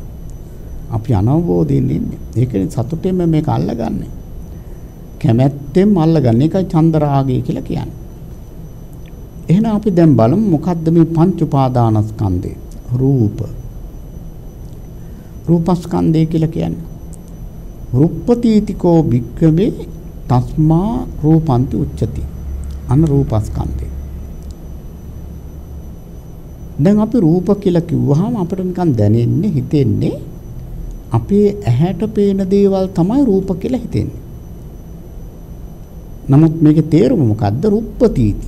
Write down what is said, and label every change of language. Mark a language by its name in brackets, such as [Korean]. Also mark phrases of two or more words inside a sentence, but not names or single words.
[Sinhala] අපි අනවබෝධයෙන් ඉන්නේ. ඒකනේ සතුටෙන්ම මේක අල්ලගන්නේ. කැමැත්තෙන් අල්ලගන්නේ. ඒකයි චන්දරාගය කියලා කියන්නේ. එහෙනම් අපි දැන් බලමු මොකද්ද මේ පංච උපාදානස්කන්ධය? රූපස්කන්ධය කියලා කියන්නේ. [Pali] රුප්පතීතිකෝ භික්ඛවේ තස්මා රූපන්ති උච්චති. [Sinhala] අන්න රූපස්කන්ධය. දැන් අපි රූප කියලා කිව්වහම අපිට නිකන් දැනෙන්නේ හිතෙන්නේ අපේ ඇහැට පේන දේවල් තමයි රූප කියලා හිතෙන්නේ. නමුත් මේකේ තේරුම මොකද්ද? රුප්පතීති.